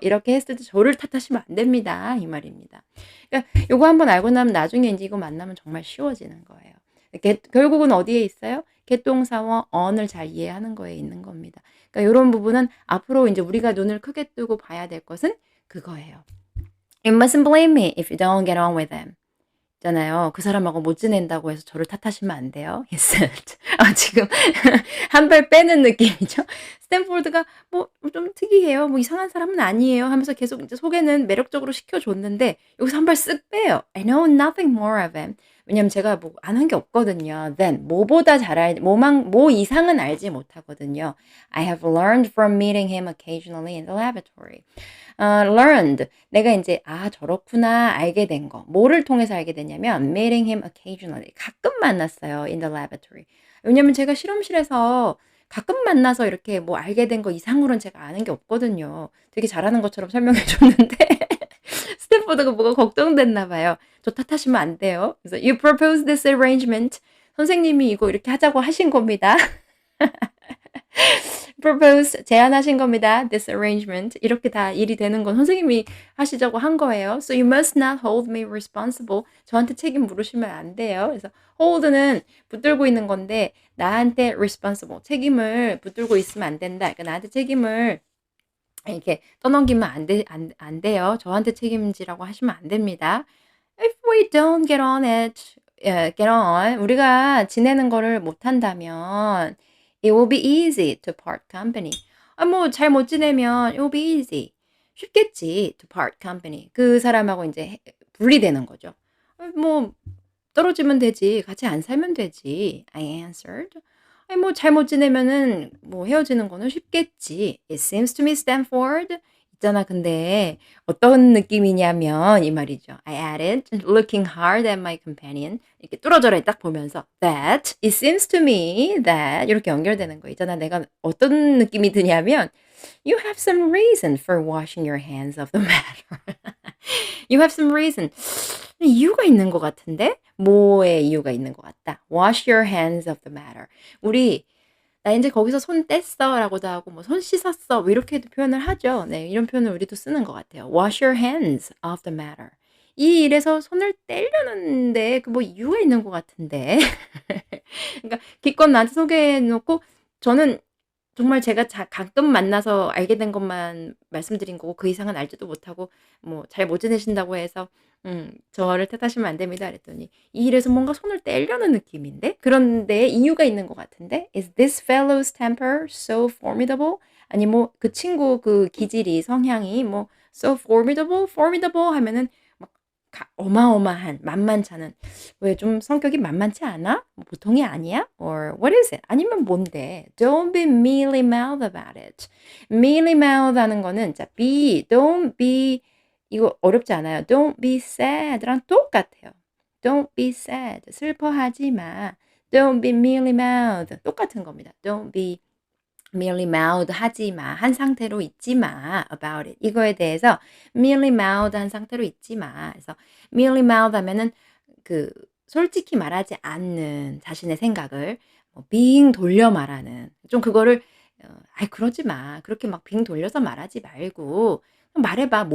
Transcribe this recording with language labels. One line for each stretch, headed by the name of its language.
Korean: 이렇게 했을 때 저를 탓하시면 안 됩니다. 이 말입니다. 그러니까 요거 한번 알고 나면 나중에 인제 이거 만나면 정말 쉬워지는 거예요. 이게 결국은 어디에 있어요? 개동사와 on을 잘 이해하는 거에 있는 겁니다. 그러니까 요런 부분은 앞으로 인제 우리가 눈을 크게 뜨고 봐야 될 것은 그거예요.
English: "You mustn't blame me if you don't get on with them."
Korean: 있잖아요. "그 사람하고 못 지낸다고 해서 저를 탓하시면 안 돼요."
English: he said.
Korean: 지금 한 발 빼는 느낌이죠. 스탠포드가 뭐 좀 특이해요. 뭐 이상한 사람은 아니에요 하면서 계속 이제 소개는 매력적으로 시켜 줬는데 여기서 한 발 쓱 빼요.
English: "I know nothing more of him."
Korean: 왜냐면 제가 뭐 안 한 게 없거든요.
English: Then
Korean: 뭐보다 잘 뭐 이상은 알지 못하거든요.
English: "I have learned from meeting him occasionally in the laboratory." learned
Korean: 내가 인제 '아 저렇구나.' 알게 된 거. 뭐를 통해서 알게 됐냐면
English: meeting him occasionally
Korean: 가끔 만났어요
English: in the laboratory.
Korean: 왜냐면 제가 실험실에서 가끔 만나서 이렇게 뭐 알게 된 거 이상으로는 제가 아는 게 없거든요. 되게 잘하는 것처럼 설명해 줬는데 스탠포드가 뭐가 걱정됐나 봐요. 저 탓하시면 안 돼요. 그래서
English: "You proposed this arrangement."
Korean: 선생님이 이거 이렇게 하자고 하신 겁니다. propose 제안하신 겁니다.
English: This arrangement
Korean: 이렇게 다 일이 되는 건 선생님이 하시자고 한 거예요.
English: So you must not hold me responsible.
Korean: 저한테 책임 물으시면 안 돼요. 그래서 hold는 붙들고 있는 건데 나한테
English: responsible
Korean: 책임을 붙들고 있으면 안 된다. 그러니까 나한테 책임을 이렇게 떠넘기면 안 돼요. 저한테 책임지라고 하시면 안 됩니다.
English: If we don't get on it, get on
Korean: 우리가 지내는 거를 못 한다면
English: it will be easy to part company.
Korean: 뭐 잘 못 지내면
English: it will be easy.
Korean: 쉽겠지
English: to part company.
Korean: 그 사람하고 인제 분리되는 거죠. 뭐 떨어지면 되지. 같이 안 살면 되지.
English: I answered.
Korean: 아니 뭐 잘 못 지내면은 뭐 헤어지는 거는 쉽겠지.
English: It seems to me, Stanford.
Korean: 있잖아 근데 어떤 느낌이냐면 이 말이죠.
English: I added, looking hard at my companion.
Korean: 이렇게 뚫어져라 딱 보면서
English: that it seems to me that
Korean: 이렇게 연결되는 거 있잖아. 내가 어떤 느낌이 드냐면
English: you have some reason for washing your hands of the matter. You have some reason.
Korean: 이유가 있는 것 같은데? 뭐에 이유가 있는 것 같다.
English: Wash your hands of the matter.
Korean: 우리 "나 인제 거기서 손 뗐어."라고도 하고 뭐 "손 씻었어." 뭐 이렇게도 표현을 하죠. 네. 이런 표현을 우리도 쓰는 것 같아요.
English: "Wash your hands of the matter."
Korean: 이 일에서 손을 떼려는데 그 뭐 이유가 있는 것 같은데. 그러니까 기껏 나한테 소개해 놓고 저는 정말 제가 가끔 만나서 알게 된 것만 말씀드린 거고 그 이상은 알지도 못하고 뭐 "잘 못 지내신다고 해서 저를 탓하시면 안 됩니다." 그랬더니 이 일에서 뭔가 손을 떼려는 느낌인데 그런데 이유가 있는 것 같은데
English: "Is this fellow's temper so formidable?"
Korean: 아니 뭐 그 친구 그 기질이 성향이 뭐
English: "so formidable?"
Korean: formidable 하면은 막 어마어마한 만만치 않은 왜 좀 성격이 만만치 않아? 뭐 보통이 아니야?
English: Or what is it?
Korean: 아니면 뭔데?
English: Don't be mealy-mouthed about it.
Korean: mealy-mouthed 하는 거는 자
English: don't be
Korean: 이거 어렵지 않아요.
English: Don't be sad
Korean: 랑 똑같아요.
English: Don't be sad.
Korean: 슬퍼하지 마.
English: Don't be mealy-mouthed.
Korean: 똑같은 겁니다.
English: Don't be mealy-mouthed
Korean: 하지 마. 한 상태로 있지 마.
English: about it.
Korean: 이거에 대해서 mealy-mouthed 한 상태로 있지 마. 그래서 mealy-mouthed 하면은 그 솔직히 말하지 않는 자신의 생각을 빙 돌려 말하는 좀 그거를 "아이 그러지 마. 그렇게 막 빙 돌려서 말하지 말고 말해 봐.